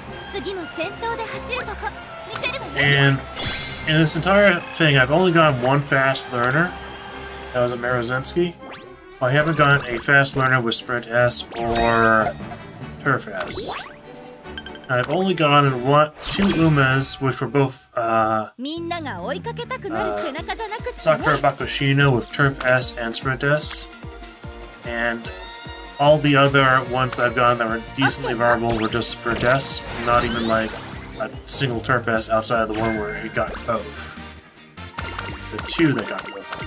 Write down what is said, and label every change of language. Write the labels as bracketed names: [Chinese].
[Japanese] 次も先頭で走るとこ見せるわね。 [English] And in this entire thing, I've only gone one fast learner. That was a Marozensky. I haven't gone a fast learner with Sprint S or Turf S. I've only gone in two Umas, which were both [Japanese] みんなが追いかけたくなる背中じゃなくて [English] Sakura [Japanese] ね。 [English] Bakushino with Turf S and Sprint S. And all the other ones that I've gone that were decently viable were just Sprint S, not even like a single Turf S outside of the one where it got both. The two that got both.